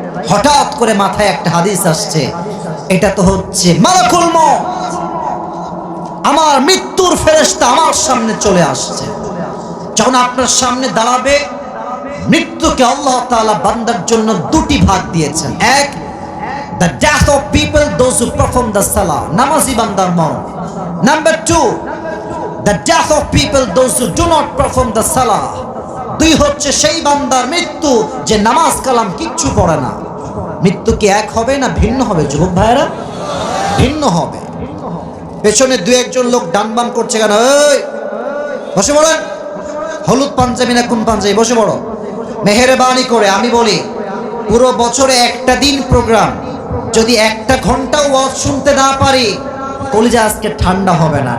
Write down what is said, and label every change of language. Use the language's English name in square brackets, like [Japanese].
[Bangla] হঠাৎ করে মাথায় একটা হাদিস আসছে, এটা তো হচ্ছে মালাকুল মউত, আমার মৃত্যুর ফেরেশতা আমার সামনে চলে আসছে। যখন আপনার সামনে দাঁড়াবে, মৃত্যুকে আল্লাহ তাআলা বান্দার জন্য দুটি ভাগ দিয়েছেন। [English] এক, the death of people, those who perform the salah, [Bangla] নামাজি বান্দার মরণ। [English] Number 2, the death of people, those who do not perform the salah, [Bangla] দুই হচ্ছে সেই বান্দার মৃত্যু যে নামাজ কালাম কিচ্ছু পড়ে না। মৃত্যু কি এক হবে না ভিন্ন হবে যুবক ভাইরা? ভিন্ন হবে। পেছনে দুই একজন লোক ডান বাম করছে কেন? এই বসে পড়েন, হলুদ পাঞ্জাবি না কোন পাঞ্জাবি, বসে পড়ো মেহেরবানি করে। আমি বলি পুরো বছরে একটা দিন প্রোগ্রাম, যদি একটা ঘন্টা ওয়াজ শুনতে না পারি কলিজা আজকে ঠান্ডা হবে না।